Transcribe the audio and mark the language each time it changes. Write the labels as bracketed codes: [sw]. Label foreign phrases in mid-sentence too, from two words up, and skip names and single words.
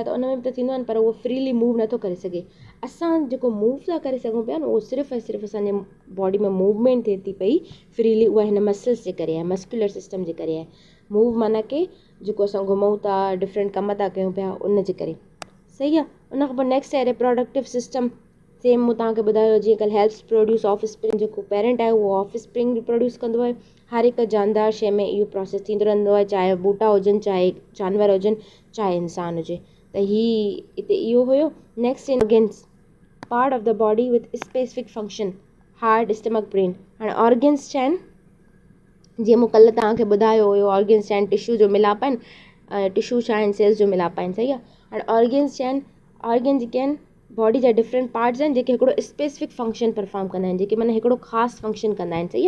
[sd] त उन में बि त थींदो आहे न, पर उहो [en] freely move [sd] नथो करे सघे। असां जेको मूव था करे सघूं पिया न उहो सिर्फ़ु ऐं सिर्फ़ु असांजे बॉडी में मूवमेंट थिए थी पई फ्रीली, उहा हिन मसल्स जे करे आहे, [en] muscular system [sd] जे करे आहे। मूव माना कि जेको असां घुमूं था, डिफरेंट कम था कयूं पिया, उन जे करे, सही आहे। उनखां पोइ नेक्स्ट आहे [en] reproductive system. [sd] सेम मूं तव्हांखे ॿुधायो जीअं कल्ह [en] helps produce off spring, [sd] जेको पेरेंट आहे उहो [en] off spring [sd] बि प्रोड्यूस कंदो आहे। हर हिकु जानदार शइ में इहो प्रोसेस थींदो रहंदो आहे, चाहे ॿूटा हुजनि, चाहे जानवर हुजनि, चाहे इंसान हुजे। त हिते इहो हुयो। [en] next in organs, part of the body with specific function, heart, stomach, brain. [sd] हाणे ऑर्गन्स छा आहिनि, जीअं मूं कल्ह तव्हांखे ॿुधायो हुयो, ऑर्गन्स छा आहिनि, टिश्यू जो मिलाप आहिनि, टिश्यू छा आहिनि, सेल्स जो मिलाप आहिनि, सही आहे। हाणे ऑर्गन्स छा आहिनि, ऑर्गन जेके आहिनि बॉडी जा [en] different parts [sd] आहिनि जेके हिकिड़ो [en] specific function perform [sd] कंदा आहिनि, जेके माना हिकिड़ो ख़ासि फंक्शन कंदा आहिनि, सही आहे।